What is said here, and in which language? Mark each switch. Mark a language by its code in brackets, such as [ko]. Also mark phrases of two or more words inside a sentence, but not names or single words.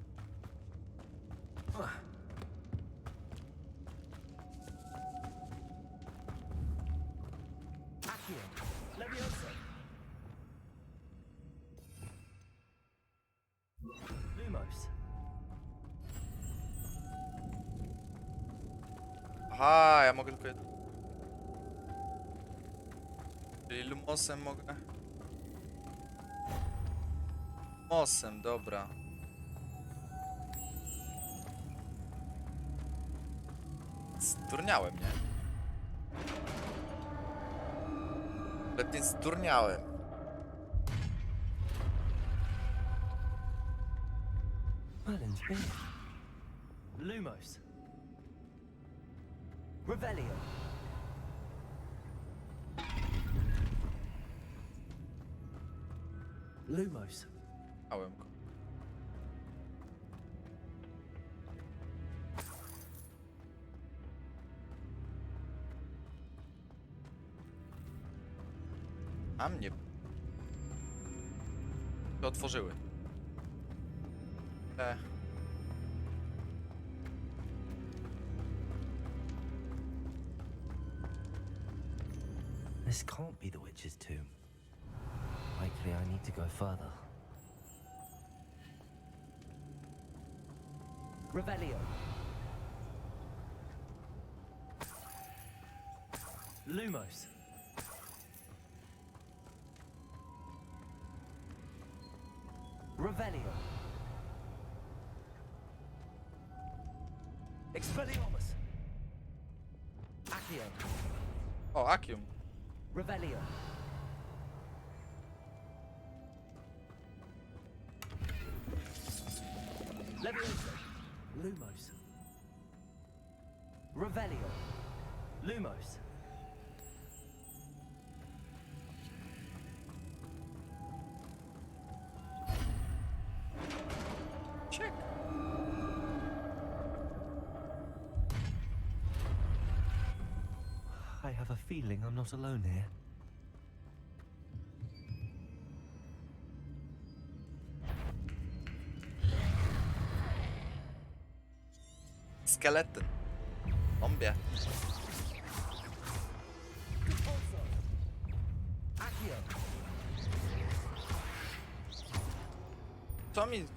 [pl] Accio. Levioso. Lumos. Aha, ja mogę tylko jedno. Czyli Lumosem mogę. Lumosem, dobra. Zdurniałem, nie? Kompletnie zdurniałem. [en] Merlin's beard. [pl] Lumos. Revelio. Lumos. Małem go. A mnie. To otworzyły. [en] This can't be the witch's tomb. Likely I need to go further. Revelio. Lumos. Revelio. Expelliarmus. Accio. O, Accium. Revelio. Levioso. Lumos. Revelio. Lumos. Check. I have a feeling I'm not alone here. Skeleton. Zombie. Accio. [pl] Co mi...